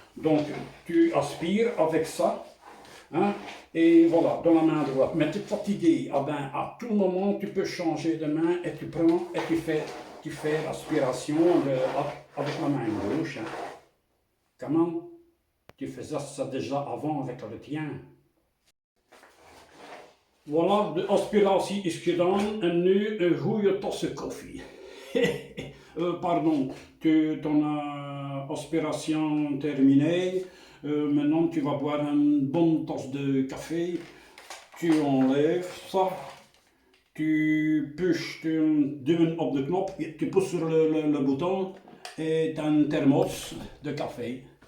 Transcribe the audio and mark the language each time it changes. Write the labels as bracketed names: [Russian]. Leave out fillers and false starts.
[French] Donc, tu aspires avec ça, hein, et voilà, dans la main droite. Mais tu es fatigué, ah ben, à tout moment, tu peux changer de main et tu prends et tu fais l'aspiration avec la main gauche. Hein. Comment? Tu faisais ça déjà avant avec le tien. [Dutch] Voilà, de aspiratie is gedaan en nu een goede tasse koffie. [French] Pardon, ton aspiration terminée. Maintenant, tu vas boire une bonne tasse de café. Tu enlèves ça. Tu pushes, [Dutch] tu duwt op de knop, [French] tu pousses sur le bouton et tu as un thermos de café.